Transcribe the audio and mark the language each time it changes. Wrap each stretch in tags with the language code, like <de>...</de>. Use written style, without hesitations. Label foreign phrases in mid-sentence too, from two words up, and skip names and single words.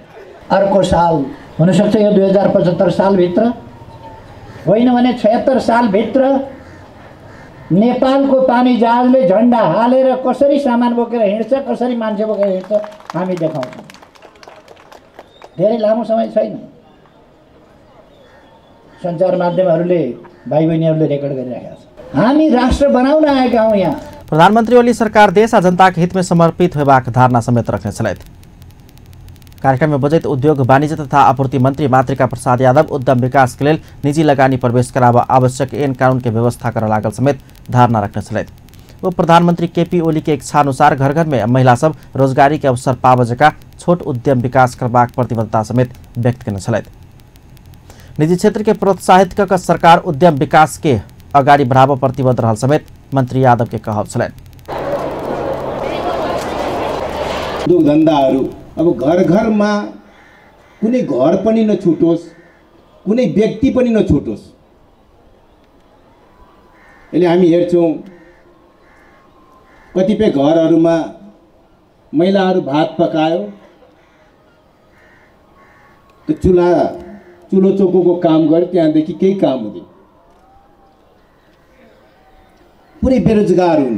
<ne>अर्को साल हुनसक्छ यो 2075 सालभित्र होइन भने 76 सालभित्र नेपालको पानी जहाजले झन्डा हालेर कसरी सामान बोकेर हिँड्छ, कसरी मान्छे बोकेर हिँड्छ हामी देखाउँछौँ। धेरै लामो समय छैन, सञ्चार माध्यमहरूले भाइ बहिनीहरूले रेकर्ड गरिरहेका छन्। हामी राष्ट्र बनाउन आएका हौँ यहाँ।</ne> <mai>प्रधानमन्त्री ओली सरकार देश आ जनताको हितमा समर्पित होबाक धारणा समेत रख्ने छलैथ। कार्यक्रम में बजट उद्योग वाणिज्य तथा आपूर्ति मंत्री मातृका प्रसाद यादव उद्यम विकास के लिए निजी लगानी प्रवेश करावा आवश्यक ऐन कानून के व्यवस्था कर लागल समेत धारणा रखने छलैथ। वो प्रधानमंत्री केपी ओली के इच्छा अनुसार घर घर में महिला सब रोजगारी के अवसर पावजका छोट उद्यम विकास करबाक प्रतिबद्धता समेत व्यक्त करने छलैथ। निजी क्षेत्र के प्रोत्साहित कर सरकार उद्यम विकास के अगाडि बढाव प्रतिबद्ध रहल समेत मंत्री यादव के कहब छलैन।</mai> <ne>उद्योग धन्दाहरू अब घर घरमा कुनै घर पनि नछुटोस्, कुनै व्यक्ति पनि नछुटोस्। अहिले हामी हेर्छौँ कतिपय घरहरूमा महिलाहरू भात पकायो, चुलो चोकोको काम गर्यो, त्यहाँदेखि केही काम हुँदैन, पुरै बेरोजगार हुने।</ne>